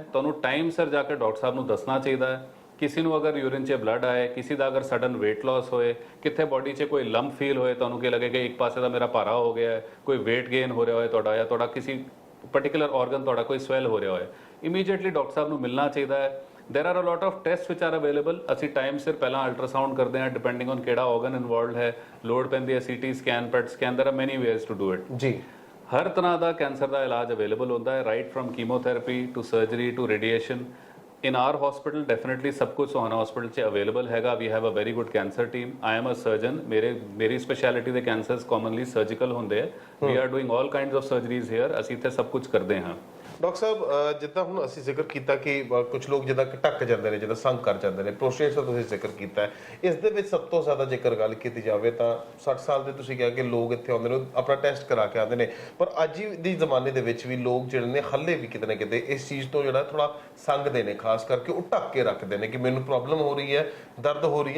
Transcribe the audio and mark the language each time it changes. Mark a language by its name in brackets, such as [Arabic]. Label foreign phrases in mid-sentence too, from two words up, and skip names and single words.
[Punjabi] ਤੁਹਾਨੂੰ ਟਾਈਮ ਸਿਰ ਜਾ ਕੇ ਡਾਕਟਰ ਸਾਹਿਬ ਨੂੰ ਦੱਸਣਾ ਚਾਹੀਦਾ ਹੈ। ਕਿਸੇ ਨੂੰ ਅਗਰ ਯੂਰਿਨ 'ਚ ਬਲੱਡ ਆਏ, ਕਿਸੇ ਦਾ ਅਗਰ ਸਡਨ [English] weight loss [Punjabi] ਹੋਏ, ਕਿੱਥੇ ਬੋਡੀ 'ਚ ਕੋਈ ਲੰਪ ਫੀਲ ਹੋਏ, ਤੁਹਾਨੂੰ ਕੀ ਲੱਗੇ ਕਿ ਇੱਕ ਪਾਸੇ ਦਾ ਮੇਰਾ ਭਾਰਾ ਹੋ ਗਿਆ ਹੈ, ਕੋਈ [English] weight gain [Punjabi] ਹੋ ਰਿਹਾ ਹੋਏ ਤੁਹਾਡਾ, ਜਾਂ ਤੁਹਾਡਾ ਕਿਸੇ [English] particular organ [Punjabi] ਤੁਹਾਡਾ ਕੋਈ ਸਵੈਲ ਹੋ ਰਿਹਾ ਹੋਏ, ਇਮੀਡੀਏਟਲੀ ਡਾਕਟਰ ਸਾਹਿਬ ਨੂੰ ਮਿਲਣਾ ਚਾਹੀਦਾ ਹੈ। [English] There are a lot of test which are available. [Punjabi] ਅਸੀਂ ਟਾਈਮ ਸਿਰ ਪਹਿਲਾਂ ਅਲਟਰਾਸਾਊਂਡ ਕਰਦੇ ਹਾਂ, [English] depending on [Punjabi] ਕਿਹੜਾ [English] organ involved [Punjabi] ਹੈ, ਲੋੜ ਪੈਂਦੀ ਹੈ [English] CT scan, PET scan, there are many ways to do it. [Punjabi] ਜੀ, ਹਰ ਤਰ੍ਹਾਂ ਦਾ ਕੈਂਸਰ ਦਾ ਇਲਾਜ ਅਵੇਲੇਬਲ ਹੁੰਦਾ ਹੈ, [English] right from chemotherapy to surgery to radiation. in our hospital definitely [Punjabi] ਸਭ ਕੁਝ ਸੋਹਾਣਾ ਹਸਪੀਟਲ 'ਚ ਅਵੇਲੇਬਲ ਹੈਗਾ। [English] we have a very good cancer team। I am a surgeon। [Punjabi] ਮੇਰੀ ਸਪੈਸ਼ਲਿਟੀ ਦੇ ਕੈਂਸਰਸ [English] commonly surgical [Punjabi] ਹੁੰਦੇ ਆ। [English] we are doing all kinds of surgeries here। [Punjabi] ਅਸੀਂ ਇੱਥੇ ਸਭ ਕੁਝ ਕਰਦੇ ਹਾਂ। ਡਾਕਟਰ ਸਾਹਿਬ ਜਿੱਦਾਂ ਹੁਣ ਅਸੀਂ ਜ਼ਿਕਰ ਕੀਤਾ ਕਿ ਕੁਝ ਲੋਕ ਜਿੱਦਾਂ ਢੱਕ ਜਾਂਦੇ ਨੇ, ਜਿੱਦਾਂ ਸੰਗ ਕਰ ਜਾਂਦੇ ਨੇ, ਪ੍ਰੋਸਟੇਟ ਦਾ ਤੁਸੀਂ ਜ਼ਿਕਰ ਕੀਤਾ ਹੈ। ਇਸ ਦੇ ਵਿੱਚ ਸਭ ਤੋਂ ਜ਼ਿਆਦਾ ਜੇਕਰ ਗੱਲ ਕੀਤੀ ਜਾਵੇ ਤਾਂ 60 ਸਾਲ ਦੇ ਤੁਸੀਂ ਕਿਹਾ ਕਿ ਲੋਕ ਇੱਥੇ ਆਉਂਦੇ ਨੇ, ਆਪਣਾ ਟੈਸਟ ਕਰਾ ਕੇ ਆਉਂਦੇ ਨੇ, ਪਰ ਅੱਜ ਦੀ ਜ਼ਮਾਨੇ ਦੇ ਵਿੱਚ ਵੀ ਲੋਕ ਜਿਹੜੇ ਨੇ ਹੱਲੇ ਵੀ ਕਿਤੇ ਨਾ ਕਿਤੇ ਇਸ ਚੀਜ਼ ਤੋਂ ਜਿਹੜਾ ਥੋੜਾ ਸੰਗਦੇ ਨੇ, ਖਾਸ ਕਰਕੇ ਉਹ ਢੱਕ ਕੇ ਰੱਖਦੇ ਨੇ ਕਿ ਮੈਨੂੰ ਪ੍ਰੋਬਲਮ ਹੋ ਰਹੀ ਹੈ, ਦਰਦ ਹੋ ਰਹੀ ਹੈ।